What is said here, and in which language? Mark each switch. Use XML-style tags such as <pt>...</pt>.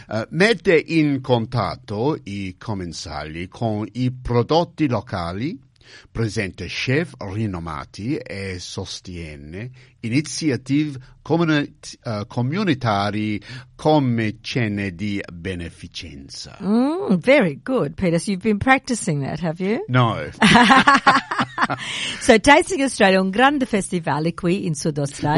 <it>Mette in contatto i commensali con i prodotti locali, presenta chef rinomati e sostiene iniziative communitari come cene di beneficenza.</it> <en>Very good, Peter. So you've been practicing that, have you? No.</en> <it>So Tasting Australia è un grande festival qui in Sud Australia.</it>